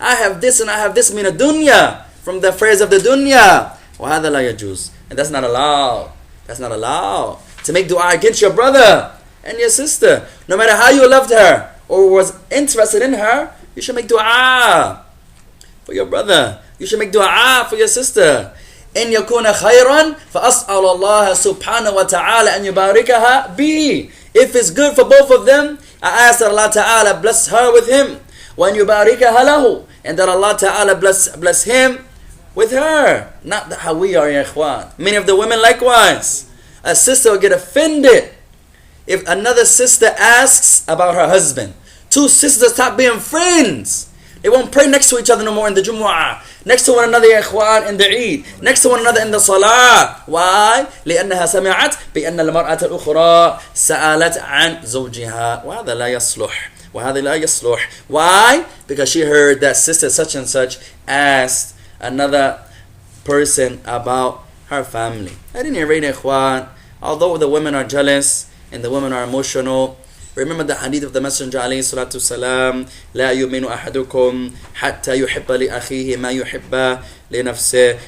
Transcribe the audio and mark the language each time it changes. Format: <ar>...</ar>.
<en>I have this and I have this</en> <ar>من الدنيا,</ar> <en>from the phrase of the dunya.</en> <ar>وهذا لا يجوز.</ar> <en>And that's not allowed. That's not allowed. To make dua against your brother and your sister, no matter how you loved her or was interested in her, you should make dua for your brother. You should make dua for your sister.</en> <ar>إن يكون خيرا فأسأل الله سبحانه وتعالى أن يباركها بي.</ar> <en>If it's good for both of them, I ask that Allah Ta'ala bless her with him.</en> <ar>وأن يباركها له,</ar> <en>and that Allah Ta'ala bless him with her. Not how we are, ya ikhwan. Many of the women likewise. A sister will get offended if another sister asks about her husband. Two sisters stop being friends. They won't pray next to each other no more in the Jumu'ah. Next to one another, ya ikhwan, in the Eid. Next to one another in the Salah. Why?</en> <ar>لأنها سمعت بأن المرأة الأخرى سألت عن زوجها. وهذا لا يصلح. وهذا لا يصلح. Why?</ar> <en>Because she heard that sister such and such asked another person about her family. At any rate, ikhwan, although the women are jealous and the women are emotional, remember the hadith of the Messenger alayhi salatu salam,</en> <ar>لا يؤمن أحدكم حتى يحب لأخيه ما يحب لنفسه.</ar>